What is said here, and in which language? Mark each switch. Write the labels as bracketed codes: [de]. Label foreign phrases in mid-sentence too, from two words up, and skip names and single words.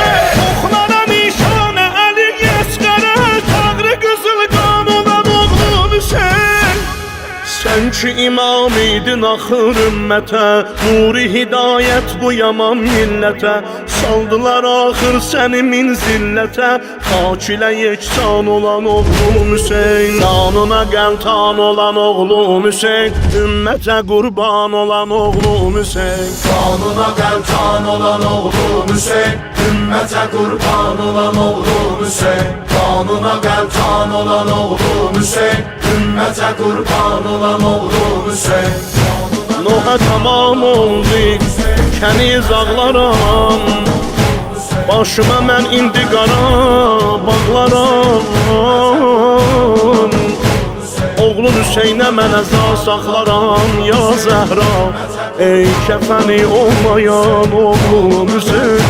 [az] Oxlara nişanə Əli Əsqərə, tağrı qızıl qan olan oğlum Hüseyin. Sən ki imam idin axır ümmətə, nuri hidayət bu yaman millətə. Saldılar axır səni min zillətə, hak ilə yeksan olan oğlum Hüseyin. [tr] Kanuna gel tan olan oğlum Hüseyin, ümmete kurban olan oğlum Hüseyin. Kanuna gel tan olan oğlum Hüseyin, ümmete kurban olan oğlum Hüseyin. Kanuna gel tan olan oğlum Hüseyin, ümmete kurban olan oğlum Hüseyin. [az] Nuh'a tamam oldu kəniz ağlaram, başıma mən indi qara bağlaram. Oğlun Hüseynə mən əza saxlaram ya Zəhra, ey kəfəni olmayan oğlum Hüseyin.